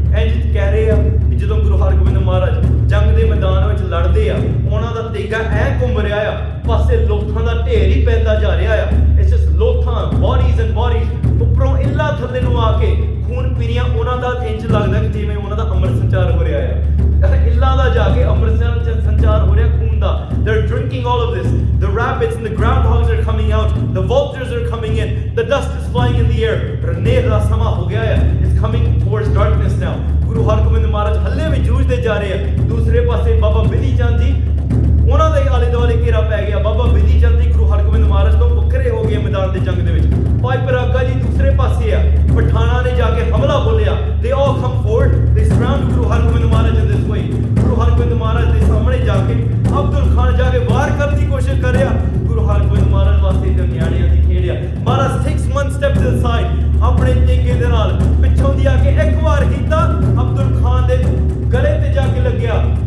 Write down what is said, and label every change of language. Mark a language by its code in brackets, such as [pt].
[pa] ਇੰਜ ਕਹਿ ਰਹੇ ਆ ਕਿ ਜਦੋਂ ਗੁਰੂ ਹਰਗੋਬਿੰਦ ਮਹਾਰਾਜ ਜੰਗ ਦੇ ਮੈਦਾਨ ਵਿੱਚ ਲੜਦੇ ਆ, ਉਹਨਾਂ ਦਾ ਤੇਗਾ ਐ ਘੁੰਮ ਰਿਹਾ ਆ, ਪਾਸੇ ਲੋਥਾਂ ਦਾ ਢੇਰ ਹੀ ਪੈਂਦਾ ਜਾ ਰਿਹਾ ਆ। [en] It's just [pa] ਲੋਥਾਂ, [en] bodies and bodies, [pa] ਉੱਪਰੋਂ ਇੱਲਾ ਥੱਲੇ ਨੂੰ ਆ ਕੇ ਖੂਨ ਪੀਣੀਆਂ। ਉਹਨਾਂ ਦਾ ਇੰਜ ਲੱਗਦਾ ਕਿ ਜਿਵੇਂ ਉਹਨਾਂ ਦਾ ਅੰਮ੍ਰਿਤ ਸੰਚਾਰ ਹੋ ਰਿਹਾ ਆ। ਇੱਲਾ ਦਾ ਜਾ ਕੇ ਅੰਮ੍ਰਿਤ ਸੰਚਾਰ ਹੋ ਰਿਹਾ ਖੂਨ ਦਾ। [en] They're drinking all of this. The rabbits and the groundhogs are coming out. The vultures are coming in. The dust is flying in the air. [pa] ਹਨੇਰ ਦਾ ਸਮਾਂ ਹੋ ਗਿਆ ਹੈ। [en] It's coming towards darkness now. [pa] Guru Hargobind ਮਹਾਰਾਜ ਹੱਲੇ ਵੀ ਜੂਝਦੇ ਜਾ ਰਹੇ ਆ। ਦੂਸਰੇ ਪਾਸੇ ਬਾਬਾ ਬਿਧੀ ਚੰਦ ਜੀ, ਉਹਨਾਂ ਦੇ ਆਲੇ ਦੁਆਲੇ ਘੇਰਾ ਪੈ ਗਿਆ। ਬਾਬਾ ਬਿਧੀ ਚੰਦ ਜੀ ਗੁਰੂ ਹਰਗੋਬਿੰਦ ਮਹਾਰਾਜ ਤੋਂ ਵੱਖਰੇ ਹੋ ਗਏ ਮੈਦਾਨ ਦੇ ਜੰਗ ਦੇ ਵਿੱਚ। ਭਾਈ ਪਰਾਗਾ ਜੀ ਦੂਸਰੇ ਪਾਸੇ ਆ। ਪਠਾਨਾਂ ਨੇ ਜਾ ਕੇ ਹਮਲਾ ਬੋਲਿਆ। [en] They all come forward. They surround Guru Hargobind Maharaj in this way. [pa] Guru Hargobind ਮਹਾਰਾਜ ਦੇ ਸਾਹਮਣੇ ਜਾ ਕੇ ਅਬਦੁਲ ਖਾਨ ਜਾ ਕੇ ਵਾਰ ਕਰਨ ਦੀ ਕੋਸ਼ਿਸ਼ ਕਰ ਰਿਹਾ। ਗੁਰੂ ਹਰਗੋਬਿੰਦ ਮਹਾਰਾਜ ਵਾਸਤੇ ਤੇ ਨਿਆਣਿਆਂ ਦੀ ਖੇਡ ਆ। ਮਹਾਰਾਜ [en] takes one step to the side, [pa] ਆਪਣੇ ਤੇਗੇ ਦੇ ਨਾਲ ਪਿੱਛੋਂ ਦੀ ਆ ਕੇ ਇੱਕ ਵਾਰ ਕੀਤਾ, ਅਬਦੁਲ ਖਾਨ ਦੇ ਗਲੇ ਤੇ ਜਾ ਕੇ ਲੱਗਿਆ।